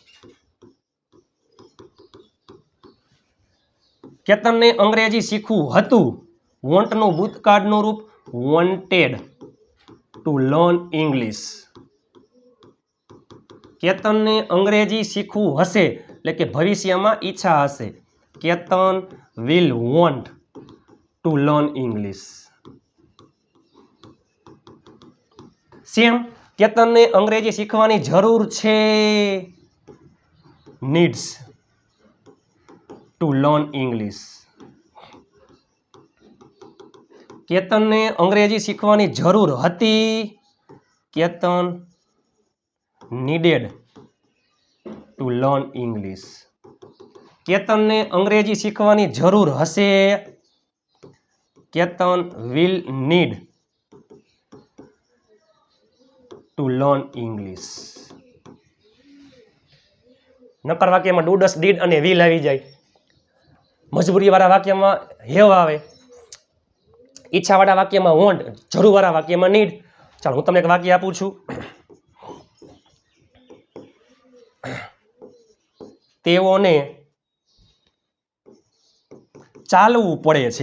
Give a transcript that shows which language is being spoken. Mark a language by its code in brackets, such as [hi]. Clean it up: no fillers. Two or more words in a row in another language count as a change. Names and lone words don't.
[gu] કેતનને અંગ્રેજી શીખવું હતું. વોન્ટનું ભૂતકાળનું રૂપ [en] wanted to learn English. [gu] કેતનને અંગ્રેજી શીખવું હશે એટલે કે ભવિષ્યમાં ઈચ્છા હશે. [en] કેતન will want to learn English. [gu] સેમ, કેતનને અંગ્રેજી શીખવાની જરૂર છે. [en] needs to learn English. [gu] કેતનને અંગ્રેજી શીખવાની જરૂર હતી. [en] કેતન needed to learn English. [gu] કેતનને અંગ્રેજી શીખવાની જરૂર હશે. [en] કેતન will need to learn English. [gu] નક્કર વાક્યમાં [en] do, does, did [gu] અને will આવી જાય. મજબૂરીવાળા વાક્યમાં હેવ આવે. ઈચ્છાવાળા વાક્યમાં વોન્ટ, જરૂરવાળા વાક્યમાં નીડ. ચાલો હું તમને એક વાક્ય આપું છું. તેઓને ચાલવું પડે છે.